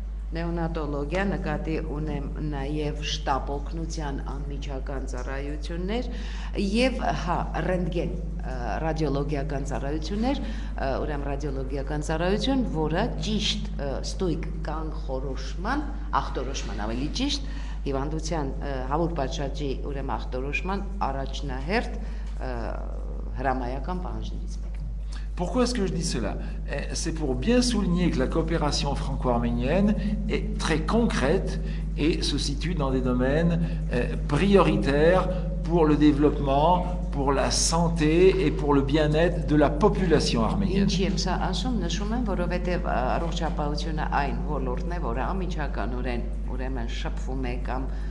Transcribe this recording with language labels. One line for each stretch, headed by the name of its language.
Armenian: Նեոնատոլոգիա, նկատի ունեմ նաև շտապ օգնության անմիջական ծառայություններ եւ հա ռենտգեն ռադիոլոգիական ծառայություններ, ուրեմն ռադիոլոգիական ծառայություն, որը ճիշտ ստույգ կանխորոշման, ախտորոշման ավելի ճիշտ հիվանդության հավուր պատշաճի ուրեմն ախտորոշման առաջնահերթ հրամայական պահանջներից մեկն
French: Pourquoi est-ce que je dis cela? C'est pour bien souligner que la coopération franco-arménienne est très concrète et se situe dans des domaines prioritaires pour le développement, pour la santé et pour le bien-être de la population arménienne.
Armenian: Ինչի եմ սա ասում, նշում եմ, որովհետև առողջապահությունը այն ոլորտն է, որը անմիջականորեն ուրեմն շփվում է կամ